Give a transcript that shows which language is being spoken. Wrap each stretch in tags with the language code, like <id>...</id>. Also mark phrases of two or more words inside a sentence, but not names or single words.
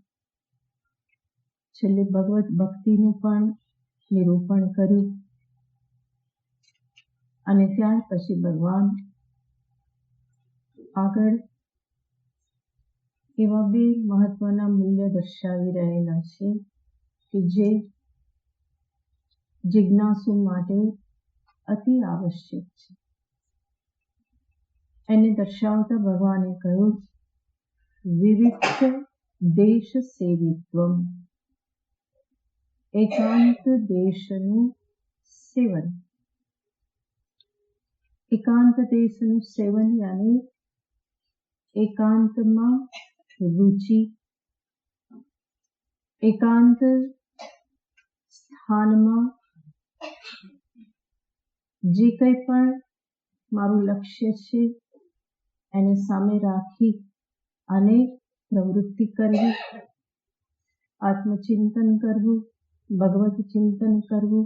<gu>છેલ્લે ભગવત ભક્તિનું પણ નિરૂપણ કર્યું અને ત્યાર પછી ભગવાન આગળ એવા બે મહત્વના મૂલ્ય દર્શાવી રહેલા છે કે જે જિજ્ઞાસુ માટે અતિ આવશ્યક છે. એને દર્શાવતા ભગવાને કહ્યું</gu> <sa>विविक्ष देश सेवित्वम,</sa> <gu>एकांत देशનું સેવન. એકાંત દેશનું સેવન યાની એકાંતમાં રુચિ, એકાંત સ્થાનમાં જે કંઈ પણ મારું લક્ષ્ય છે એને સામે રાખી અને પ્રવૃત્તિ કરવી, આત્મચિંતન કરવું, ભગવત ચિંતન કરવું.</gu>